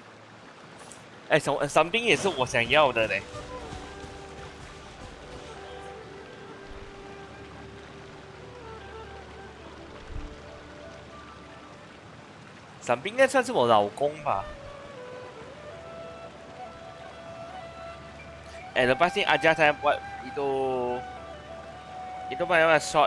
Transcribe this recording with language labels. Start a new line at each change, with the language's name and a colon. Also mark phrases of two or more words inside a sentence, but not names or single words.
Chinese: 哎，伞兵也是我想要的嘞。伞兵应该算是我老公吧。
Malay: Eh, lepas ni ajar saya buat itu macam shot.